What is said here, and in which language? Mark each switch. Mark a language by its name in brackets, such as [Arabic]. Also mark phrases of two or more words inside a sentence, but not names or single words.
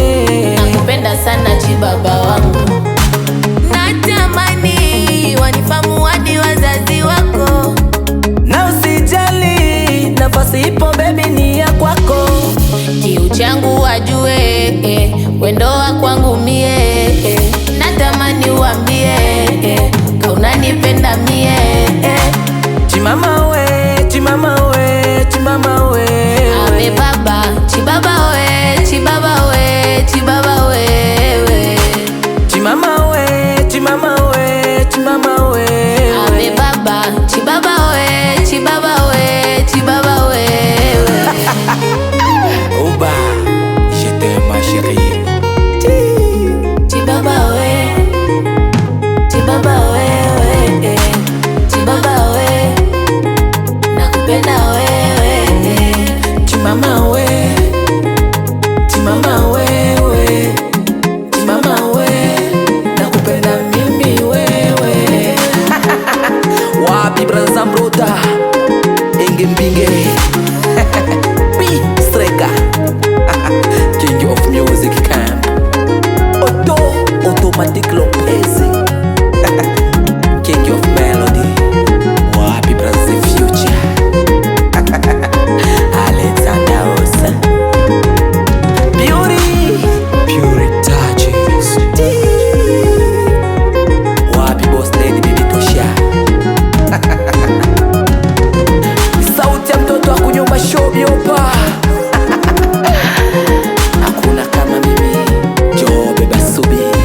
[Swahili] Nakupenda sana chibaba wangu. Natamani wanifamu hadi wazazi wako, na usijali, nafasi ipo baby, ni ya kwako. kiu changu wajue, wendo wa kwangu mie. Natamani uambie, kaunanipenda mie. Chimama we, chimama we, chimama we. Abe baba, chibaba we, chibaba we, chibaba wewe. Chimama we, chimama we, chimama we. Abe baba, chibaba we, chibaba we, chibaba wewe. [French] Oba, je t'aime ma chérie. [Swahili] Chibaba we, chibaba wewe, chibaba we, nakupenda wewe. Chimama we, chimama wewe, chimama we, nakupenda mimi wewe. Wapi braza mbruta, inge mbinge. P Streka, [English] King of Music Camp. Automatic Lopez, King of Melody. [Swahili] Wapi braza future. [English] Alexander Osa, Pure touches. [Swahili] Wapi boss lady bibi Tosha. Sauti ya mtoto wa kunyumba show biopa. Hakuna kama mimi, Joe beba subi.